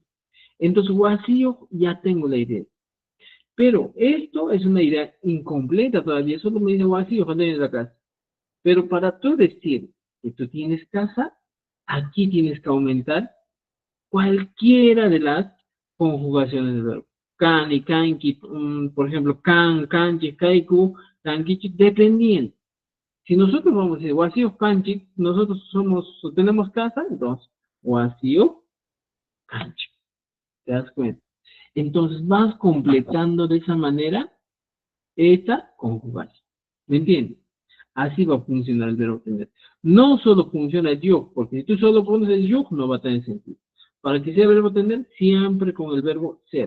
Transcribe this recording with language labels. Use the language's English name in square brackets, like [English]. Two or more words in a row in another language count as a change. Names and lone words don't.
[Spanish] Entonces, huasillo ya tengo la idea. Pero esto es una idea incompleta todavía, solo me dice huasillo cuando tienes la casa. Pero para tú decir que tú tienes casa, aquí tienes que aumentar cualquiera de las conjugaciones del verbo. [Quechua] Kan y kanki, [Spanish] por ejemplo, [Quechua] kan, kanchi, kaiku, kankichi, [Spanish] dependiendo. Si nosotros vamos a decir [Quechua] huasillo kanchi, [Spanish] nosotros tenemos casa, entonces, [Quechua] huasillo kanchi. [Spanish] ¿Te das cuenta? Entonces vas completando de esa manera esta conjugación. ¿Me entiendes? Así va a funcionar el verbo tener. No solo funciona el yo, porque si tú solo pones el yo, no va a tener sentido. Para que sea verbo tener, siempre con el verbo ser.